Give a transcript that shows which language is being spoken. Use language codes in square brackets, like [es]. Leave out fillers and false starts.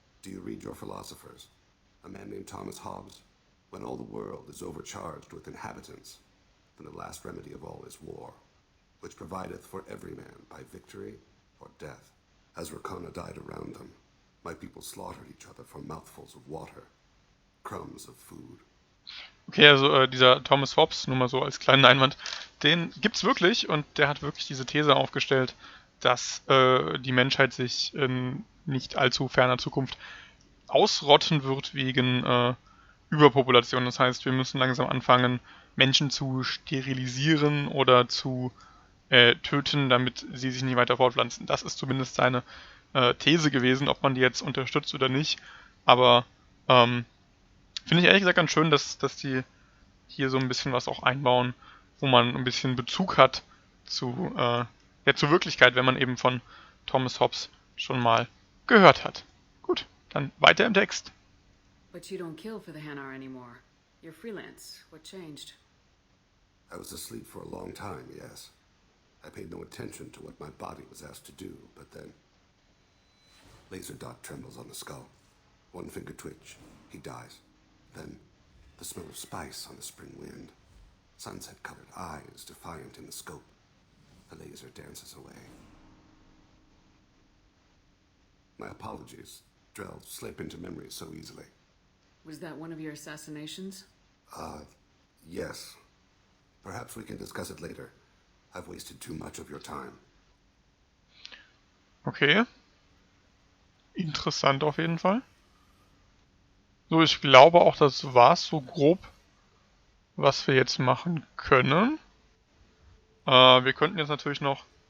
[en] Do you read your philosophers? A man named Thomas Hobbes? When all the world is overcharged with inhabitants, then the last remedy of all is war, which provideth for every man by victory or death. As Rakana died around them, my people slaughtered each other for mouthfuls of water, crumbs of food. [de] Okay, also dieser Thomas Hobbes, nur mal so als kleinen Einwand, den gibt's wirklich und der hat wirklich diese These aufgestellt, dass die Menschheit sich in nicht allzu ferner Zukunft ausrotten wird wegen Überpopulation. Das heißt, wir müssen langsam anfangen, Menschen zu sterilisieren oder zu töten, damit sie sich nicht weiter fortpflanzen. Das ist zumindest seine These gewesen, ob man die jetzt unterstützt oder nicht. Aber finde ich ehrlich gesagt ganz schön, dass die hier so ein bisschen was auch einbauen, wo man ein bisschen Bezug hat zur Wirklichkeit, wenn man eben von Thomas Hobbes schon mal gehört hat. Gut, dann weiter im Text. [en] But you don't kill for the Hanar anymore. You're freelance. What changed? I was asleep for a long time, yes. I paid no attention to what my body was asked to do, but then... Laser dot trembles on the skull. One finger twitch. He dies. Then, the smell of spice on the spring wind. Sunset-colored eyes defiant in the scope. The laser dances away. My apologies. Drell slip into memory so easily. Was that one of your assassinations? Yes. Perhaps we can discuss it later. I've wasted too much of your time. Okay. [de] Interessant auf jeden Fall. So, ich glaube auch, das war's so grob, was wir jetzt machen können. Wir könnten jetzt natürlich noch...